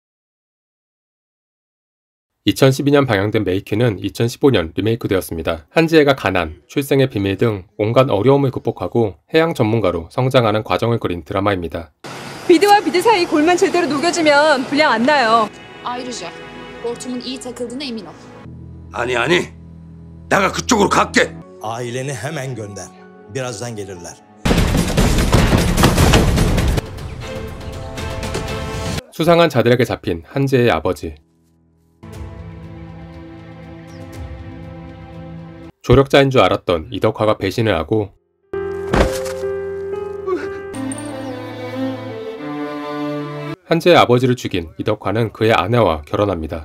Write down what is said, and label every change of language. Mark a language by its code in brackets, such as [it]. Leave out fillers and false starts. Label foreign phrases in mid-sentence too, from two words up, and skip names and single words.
[ko] 2012년 방영된 메이키는 2015년 리메이크되었습니다. 한지혜가 가난, 출생의 비밀 등 온갖 어려움을 극복하고 해양 전문가로 성장하는 과정을 그린 드라마입니다. 비드와 비드 사이 골만 제대로 녹여주면 불량 안 나요. [tr] Ayrıca hortumun iyi takıldığına emin ol. [ko] 아니 내가 그쪽으로 갈게. [tr] Aileni hemen gönder. Birazdan gelirler. [ko] 수상한 자들에게 잡힌 한지혜의 아버지. 조력자인 줄 알았던 이덕화가 배신을 하고 한지의 아버지를 죽인 이덕화는 그의 아내와 결혼합니다.